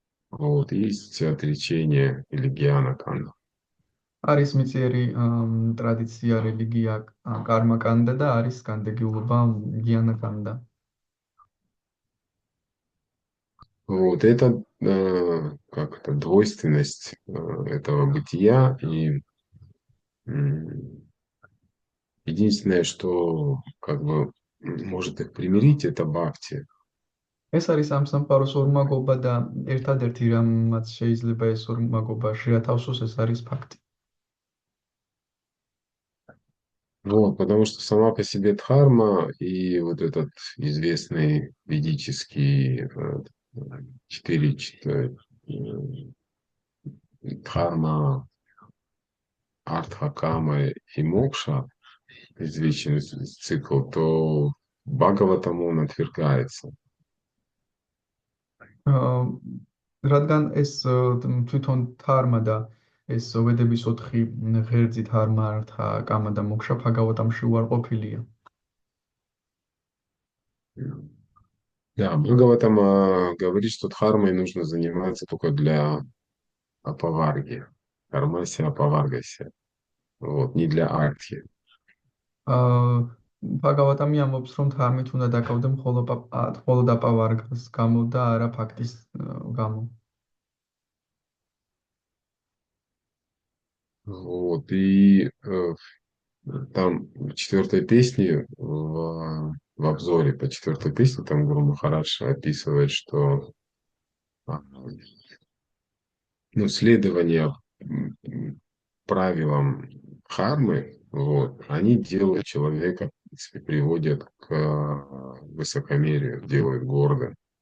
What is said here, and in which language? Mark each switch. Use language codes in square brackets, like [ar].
[ru] Вот, есть отречение или гьяна-канда. [ka] არის მიწიერი ტრადიცია, რელიგია, კარმა კანდა და არის განდეგილობა, გიანა კანდა. [ru] Вот это как это двойственность этого бытия, и единственное, что как бы может их примирить, это бхакти. [ka] ეს არის ამ სამყაროს ორმაგობა და ერთადერთი რამაც შეიძლება ეს ორმაგობა შეათავსოს, ეს არის ფაქტი. [ru] Вот, потому что сама по себе дхарма и вот этот известный ведический 4 дхарма, артха, кама и мокша, извечный цикл, то Бхагаватам он отвергается. [ka] რადგან ეს თვითონ დჰარმა და ეს ვედების 4 ღერძი დჰარმა, ართა, კამა და მოკშა ბჰაგავატამში უარყოფილია. [ru] Да, Бхагаватам говорит, что дхармой нужно заниматься только для апаварги. Кармася апаваргася. Вот, не для артхи. [ka] ბჰაგავატამი ამბობს, რომ დჰარმით უნდა დაკავდე მხოლოდ აპავარგას გამო და არა ფაქტის გამო. [ru] Вот, и там в 4-й песне, в обзоре по 4-й песне, там Гуру Махарадж описывает, что следование правилам дхармы, вот, они делают человека, в принципе, приводят к высокомерию, делают гордым.